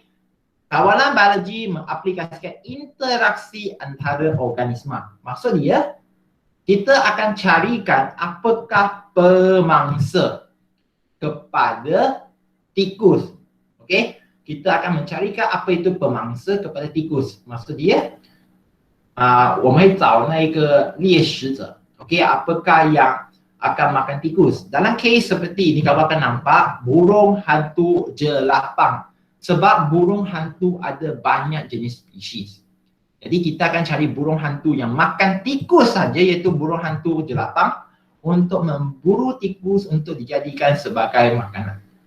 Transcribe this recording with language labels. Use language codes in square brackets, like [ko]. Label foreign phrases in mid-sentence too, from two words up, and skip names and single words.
[ms] Kawalan biologi mengaplikasikan interaksi antara organisma. Maksud dia, kita akan carikan apakah pemangsa kepada tikus. Okey, kita akan mencarikan apa itu pemangsa kepada tikus. Maksud dia, [zh] 我们会找那个猎食者. [ms] Okey, apakah yang akan makan tikus? Dalam kes seperti ini, kamu akan nampak burung hantu jelapang. Sebab burung hantu ada banyak jenis spesies. Jadi kita akan cari burung hantu yang makan tikus saja, iaitu burung hantu jelapang, untuk memburu tikus untuk dijadikan sebagai makanan.